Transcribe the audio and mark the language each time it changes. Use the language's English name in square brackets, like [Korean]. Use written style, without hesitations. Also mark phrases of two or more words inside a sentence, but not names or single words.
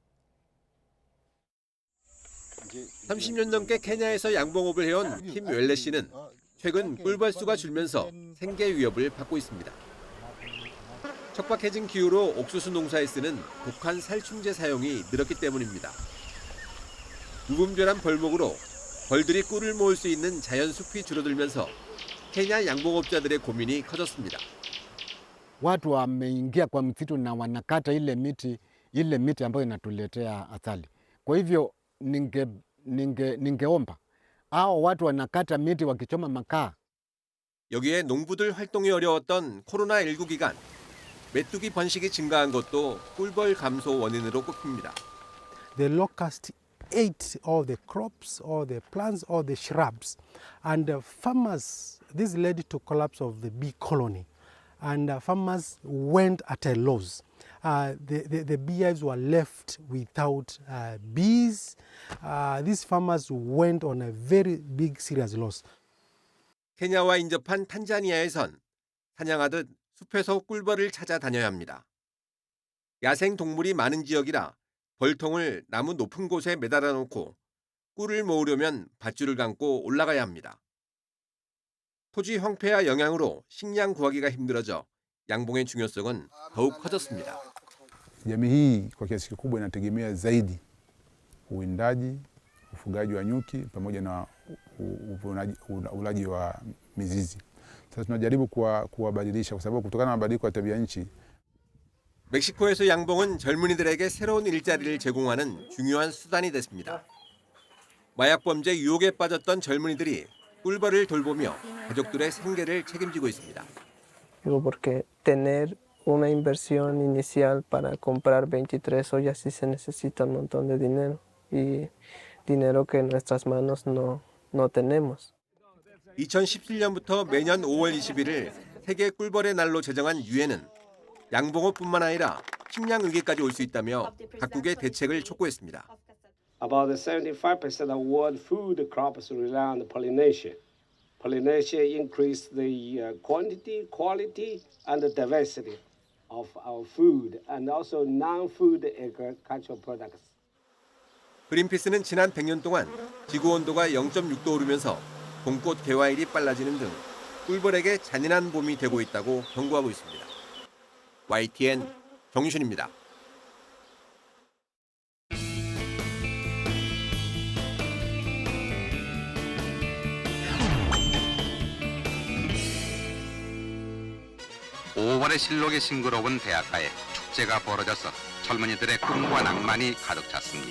[Korean] 30년 넘게 케냐에서 양봉업을 해온 킴 웰레 씨는 최근 꿀벌 수가 줄면서 생계 위협을 받고 있습니다. 척박해진 기후로 옥수수 농사에 쓰는 독한 살충제 사용이 늘었기 때문입니다. 무분별한 벌목으로 벌들이 꿀을 모을 수 있는 자연 숲이 줄어들면서 케냐 양봉업자들의 고민이 커졌습니다. [Swahili] Watu wameingia kwa msitu na wanakata ile miti ambayo inatuletea asali. Kwa hivyo ningeomba hao watu wanakata miti wakichoma makaa. [Korean] 여기에 농부들 활동이 어려웠던 코로나19 기간 메뚜기 번식이 증가한 것도 꿀벌 감소 원인으로 꼽힙니다. [English] The locust ate all the crops, all the plants, all the shrubs, and farmers. This led to collapse of the bee colony, and farmers went at a loss. The beehives were left without bees. These farmers went on a very big serious loss. [Korean] 케냐와 인접한 탄자니아에선 사냥하듯 숲에서 꿀벌을 찾아다녀야 합니다. 야생 동물이 많은 지역이라 벌통을 나무 높은 곳에 매달아 놓고 꿀을 모으려면 밧줄을 감고 올라가야 합니다. 토지 황폐화 영향으로 식량 구하기가 힘들어져 양봉의 중요성은 더욱 커졌습니다. [Swahili] Jamii hii kwa kiasi kikubwa inategemea zaidi uwindaji, ufugaji wa nyuki pamoja na ulaji wa mizizi. Sasa tunajaribu kuwabadilisha kwa sababu kutokana na mabadiliko ya tabia nchi. [Korean] 멕시코에서 양봉은 젊은이들에게 새로운 일자리를 제공하는 중요한 수단이 됐습니다. 마약 범죄 유혹에 빠졌던 젊은이들이 꿀벌을 돌보며 가족들의 생계를 책임지고 있습니다. [Spanish] Digo, porque tener una inversión inicial para comprar 23 ollas sí se necesita un montón de dinero y dinero que en nuestras manos no tenemos. [Korean] 2017년부터 매년 5월 20일을 세계 꿀벌의 날로 제정한 유엔은 양봉업뿐만 아니라 식량 위기까지 올 수 있다며 각국의 대책을 촉구했습니다. [English] About 75% of world food crops rely on pollination. Pollination increases the quantity, quality, and the diversity of our food and also non-food agricultural products. [Korean] 그린피스는 지난 100년 동안 지구 온도가 0.6도 오르면서 봄꽃 개화일이 빨라지는 등 꿀벌에게 잔인한 봄이 되고 있다고 경고하고 있습니다. YTN 정유신입니다. (5월의) 실록이 싱그러운 대학가에 축제가 벌어져서 젊은이들의 꿈과 낭만이 가득 찼습니다.